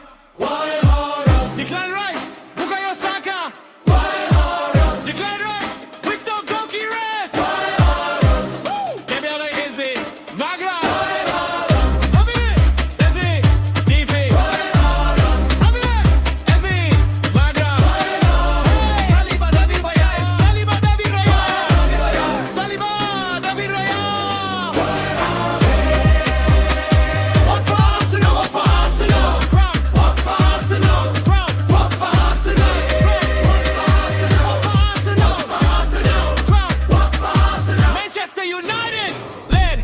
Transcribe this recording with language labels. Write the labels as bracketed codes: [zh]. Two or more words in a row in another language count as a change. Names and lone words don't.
[en] Declan Rice, Bukayo Saka. Declan Rice, Victor Gokires. Gabriel Izzy, Magra. Amir, Izzy, Difi. Amir, Izzy, Magra. Saliba David Raya. Saliba David Raya. Saliba David Raya. What for Arsenal? What for Arsenal? What for Arsenal? What for Arsenal? Manchester United led.